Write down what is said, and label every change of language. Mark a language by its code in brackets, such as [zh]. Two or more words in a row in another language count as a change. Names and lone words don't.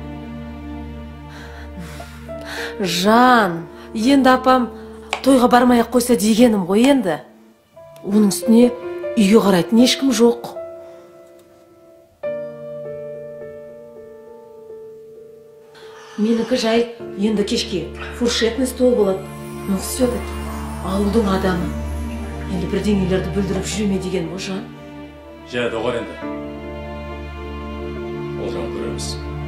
[kk] Жан, енді апам тойға бармай-ақ қойса дегенім ғой енді. Оның үстіне үйге қарайтын ешкім жоқ. Менікі жай енді кешке [ru] фуршетный стол [kk] болады. [ru] Ну все-таки [kk] ауылдың адамы. Енді бірдеңелерді бүлдіріп жүреме деген ғой, Жан? Жә, доғар енді. Ол жағын көреміз.